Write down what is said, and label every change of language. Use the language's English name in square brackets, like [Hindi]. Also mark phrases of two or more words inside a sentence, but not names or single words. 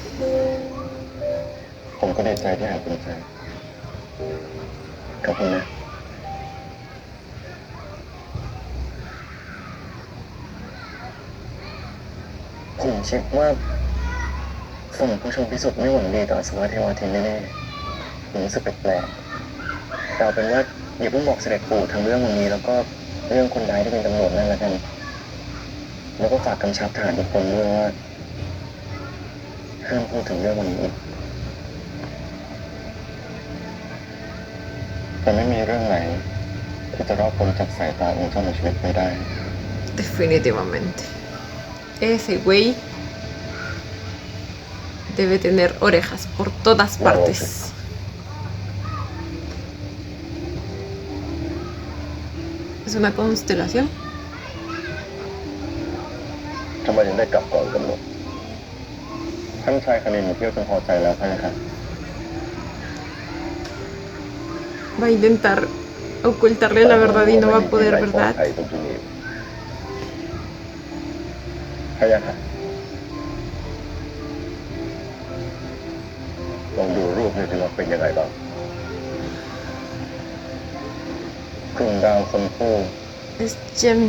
[Thai] ผมก็ดีใจที่หาคุณเจอขอบคุณนะ ผมคิดว่าส่งผู้ชมพิสุทธิ์ไม่หวังดีต่ออสวะเทวาทินแน่ๆผมรู้สึกแปลกๆแต่เอาเป็นว่าอย่าเพิ่งบอกเสด็จปู่ทั้งเรื่องวันนี้แล้วก็เรื่องคนร้ายที่เป็นตำรวจนั่นละกัน แล้วก็ฝากกำชับทหารทุกคนด้วยว่า ห้ามพูดถึงเรื่องวันนี้อีกแต่ไม่มีเรื่องไหนที่จะรอดพ้นจากสายตาองค์เจ้าหน้าชีวิตไปได้ [Spanish] Definitivamente. Ese güey debe tener orejas por todas partes. ¿Es una constelación? [Thai] ทำไมถึงได้กลับก่อนกำหนดท่านชายคณินเที่ยวจนพอใจแล้วใช่ไหมครับ [Spanish] Va a intentar ocultarle la verdad y no va a poder, ¿verdad? [Thai] ใช่ยังครับลองดูรูปนี่สิว่าเป็นยังไงบ้างกลุ่มดาวคนคู่ [Spanish] Es Gemini.